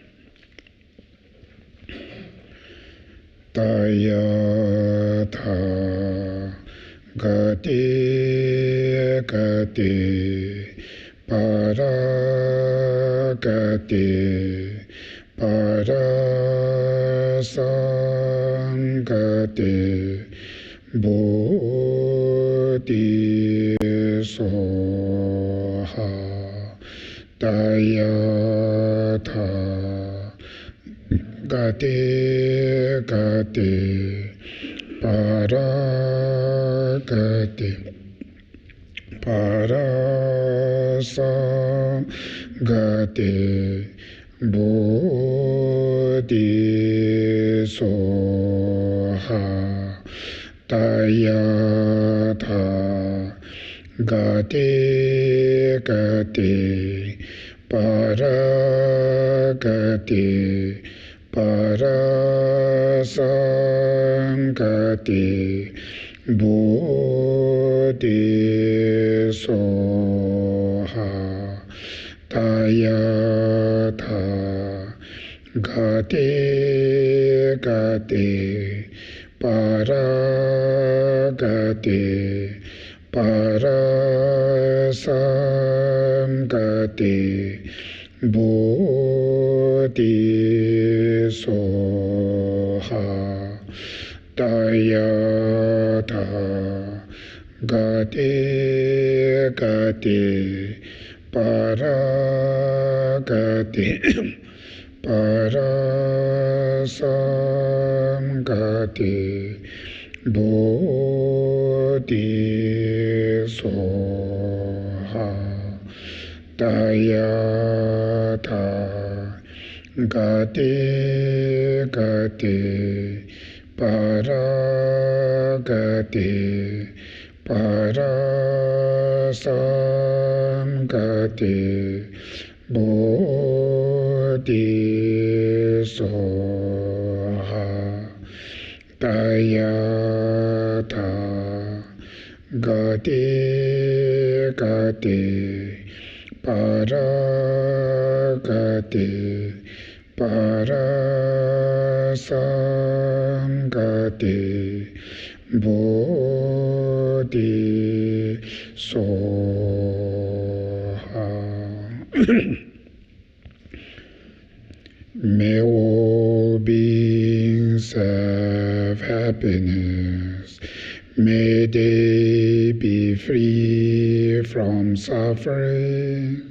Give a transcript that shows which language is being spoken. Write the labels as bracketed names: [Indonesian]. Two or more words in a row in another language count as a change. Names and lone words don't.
[Sanskrit] तद्यथा गते गते पार गते पार संगते बोधि स्वाहा तद्यथा गते गते पार गते पार संगते बोधि स्वाहा तद्यथा गते गते पार गते पार संगते बोधि स्वाहा तद्यथा गते गते पार गते पार संगते बोधि स्वाहा तद्यथा गते गते पार गते पार संगते बोधि स्वाहा तद्यथा गते गते पार गते पार संगते बोधि स्वाहा तद्यथा गते गते पार गते पार संगते बोधि स्वाहा. [English] May all beings have happiness. May they be free from suffering.